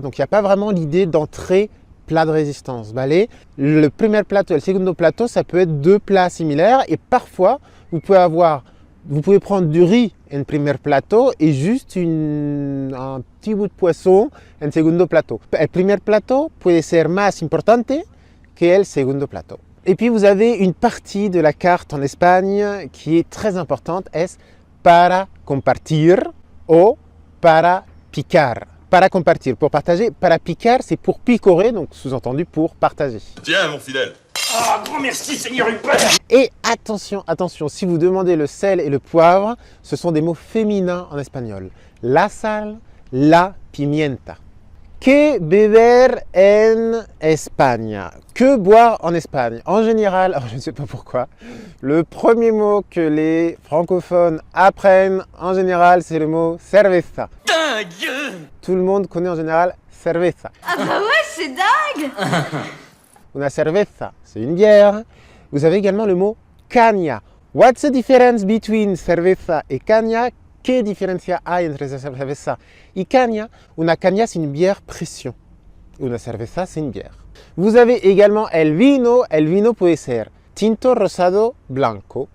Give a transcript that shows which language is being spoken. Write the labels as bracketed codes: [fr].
[fr] Donc il n'y a pas vraiment l'idée d'entrée, plat de résistance. ¿Vale? Le primer plato et le segundo plato, ça peut être 2 plats similaires. Et parfois, vous pouvez prendre du riz en primer plato et juste un petit bout de poisson en segundo plato. [es] El primer plato puede ser más importante que el segundo plato. [fr] Et puis vous avez une partie de la carte en Espagne qui est très importante, [es] es para compartir o para picar. Para compartir, [fr] pour partager. [es] Para picar, [fr] c'est pour picorer, donc sous-entendu pour partager. Tiens, mon fidèle. Ah, grand merci, Seigneur Hubert. Et attention, attention, si vous demandez le sel et le poivre, ce sont des mots féminins en espagnol. [es] La sal, la pimienta. Que beber en Espagne? [fr] Que boire en Espagne? En général, je ne sais pas pourquoi, le premier mot que les francophones apprennent en général, c'est le mot cerveza. Dingue! Tout le monde connaît en général cerveza. Ah bah ouais, c'est dingue! Una cerveza, c'est une bière. Vous avez également le mot caña. [en] What's the difference between cerveza et caña? [es] ¿Qué diferencia hay entre cerveza y caña? [fr] Una caña, c'est une bière pression. Una cerveza, c'est une bière. Vous avez également el vino. [es] El vino puede ser tinto, rosado, blanco.